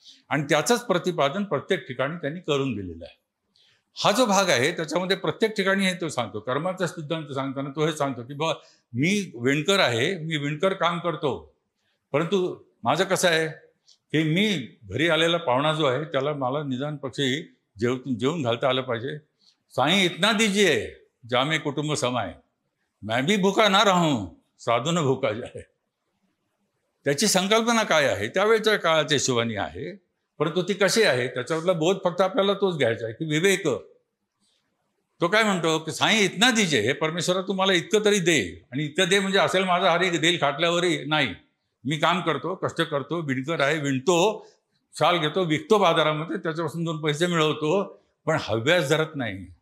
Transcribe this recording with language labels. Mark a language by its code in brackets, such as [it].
[mr] आणि त्याचंच प्रतिपादन प्रत्येक ठिकाणी त्यांनी करून दिलेलं आहे. हा जो भाग आहे त्याच्यामध्ये प्रत्येक ठिकाणी हे तो सांगतो. कर्माचा सिद्धांत सांगताना तो हे सांगतो की बा मी विणकर आहे, मी विणकर काम करतो, परंतु माझं कसं आहे की मी घरी आलेला पाहुणा जो आहे त्याला मला निदान पक्षी जेवून घालता आलं पाहिजे. [hi] साईं इतना दीजिए जामे कुटुंब समाय, मैं भी भूखा ना राहूं साधू न भूखा जाए. [mr] त्याची संकल्पना काय आहे त्यावेळेच्या काळाच्या हिशोबाने आहे, परंतु ती कशी आहे त्याच्यावरला बोध फक्त आपल्याला तोच घ्यायचा आहे की विवेक. तो काय म्हणतो की [hi] साईं इतना दीजिए, [mr] हे परमेश्वरा तुम्हाला इतकं तरी दे. आणि इतकं दे म्हणजे असेल माझा हरी देईल खाटल्यावरही नाही. मी काम करतो, कष्ट करतो, विणकर आहे, विणतो, शाल घेतो, विकतो बाजारामध्ये, त्याच्यापासून 2 पैसे मिळवतो, पण हव्यास धरत नाही.